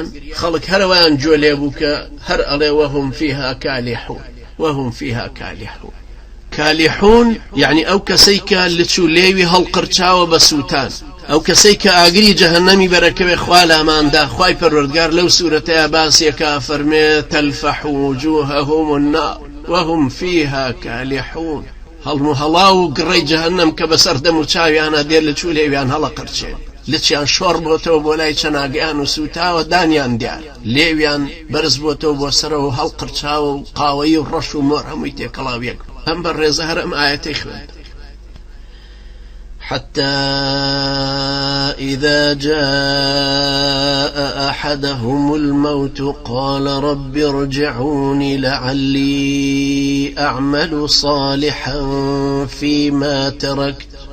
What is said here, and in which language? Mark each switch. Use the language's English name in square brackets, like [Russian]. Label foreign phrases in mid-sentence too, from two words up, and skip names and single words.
[Central Kurdish] خەڵک هەروەیان گوێ لێ بوو کە هەر ئەڵێ [Arabic] وەهم فیها کالیحون، وەهم فیها کالیحون. [Central Kurdish] کالیحون یعنی ئەو کەسەی کە لچ و لێوی هەڵقرچاوە بە سووتان، ئەو کەسەی کە ئاگری جەهەنەمی بەرەکەوێ خوا لاماندا. خوای پەروەردگار لەو سوورەتەیە باسیەکە فەرمێ [Arabic] تەلفەح وجوههم النار وهم فیها کالیحون. [Central Kurdish] هەڵم و هەڵا و گڕەی جەهەنەم کە بەسەر دەم و چاویانە دێر لە چوو لێویان هەڵە قرچێن، لچیان شۆڕ بۆتەوە بۆ لای چەناگەیان و سوتاوە دانیان دیار، لێویان بەرز بۆتەوە بۆ سەرەوە هەڵ قرچاوە و قاوەی و ڕەش و مۆر هەمووی تێکەڵاویەک. ئەم بە ڕێزە هەر ئەم ئاەتەی خوێند. [Arabic] حتى إذا جاء أحدهم الموت قال رب ارجعوني لعلي أعمل صالحا فيما تركت